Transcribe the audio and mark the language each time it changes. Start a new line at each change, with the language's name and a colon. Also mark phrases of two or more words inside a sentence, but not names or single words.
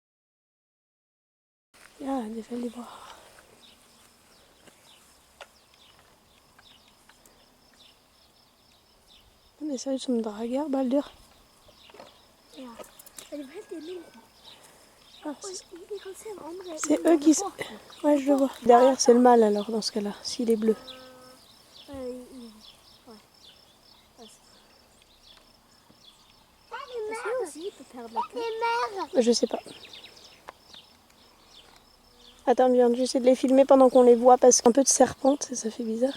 Norwegian: Ja, det er veldig bra. Det ser ut som drager, baldyr. Ja. Er det helt i lille? Ah, Vi kan se den andre.
French: c'est eux qui... Ouais, je le vois. Derrière, c'est le mâle alors, dans ce cas-là, s'il est bleu. Je sais pas. Attends, bien, j'essaie de les filmer pendant qu'on les voit parce qu'un peu de serpente, ça fait bizarre.